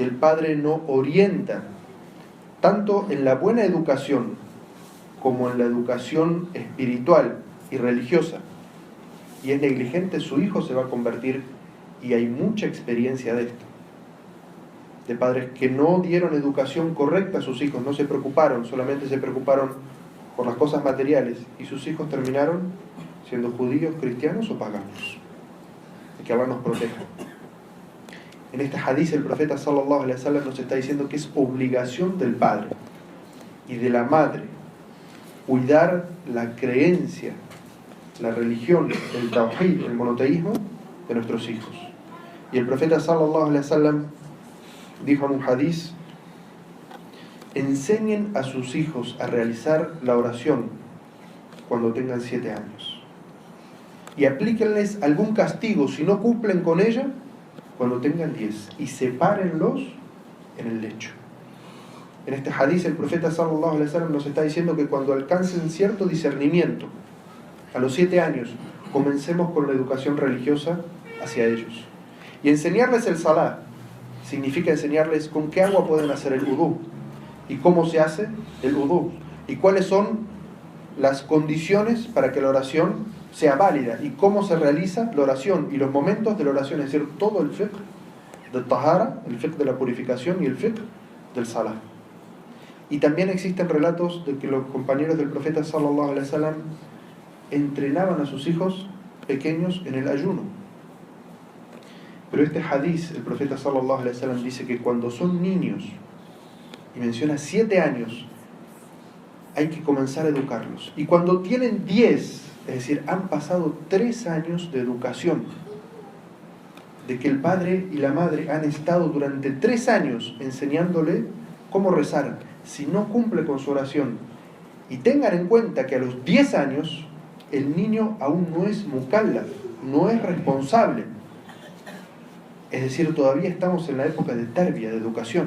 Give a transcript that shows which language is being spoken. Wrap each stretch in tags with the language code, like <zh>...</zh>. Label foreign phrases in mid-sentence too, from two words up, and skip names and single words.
<es>el padre no orienta tanto en la buena educación como en la educación espiritual y religiosa, y es negligente, su hijo se va a convertir, y hay mucha experiencia de esto, de padres que no dieron educación correcta a sus hijos, no se preocuparon, solamente se preocuparon por las cosas materiales, y sus hijos terminaron siendo judíos, cristianos o paganos. Que Allah nos proteja. En este hadith el profeta</es> <ar>صلى الله عليه وسلم</ar> <es>nos está diciendo que es obligación del padre y de la madre cuidar la creencia, la religión, el tawhid, el monoteísmo de nuestros hijos. Y el profeta</es> <ar>صلى الله عليه وسلم</ar> <es>dijo en un hadith: enseñen a sus hijos a realizar la oración cuando tengan 7 años. Y aplíquenles algún castigo si no cumplen con ella cuando tengan 10. Y sepárenlos en el lecho. En este hadith el profeta</es> <ar>صلى الله عليه وسلم</ar> <es>nos está diciendo que cuando alcancen cierto discernimiento, a los 7 años, comencemos con la educación religiosa hacia ellos. Y enseñarles el salah significa enseñarles con qué agua pueden hacer el wudú, y cómo se hace el wudú, y cuáles son las condiciones para que la oración sea válida, y cómo se realiza la oración y los momentos de la oración, es decir, todo el fiqh del tahara, el fiqh de la purificación y el fiqh del salah. Y también existen relatos de que los compañeros del profeta</es> <ar>صلى الله عليه وسلم</ar> <es>entrenaban a sus hijos pequeños en el ayuno. Pero este hadith, el profeta</es> <ar>صلى الله عليه وسلم</ar> <es>dice que cuando son niños, y menciona 7 años, hay que comenzar a educarlos. Y cuando tienen 10, es decir, han pasado 3 años de educación, de que el padre y la madre han estado durante 3 años enseñándole cómo rezar, si no cumple con su oración, y tengan en cuenta que a los 10 años el niño aún no es mukallaf, no es responsable, es decir, todavía estamos en la época de tarbia, de educación.</es>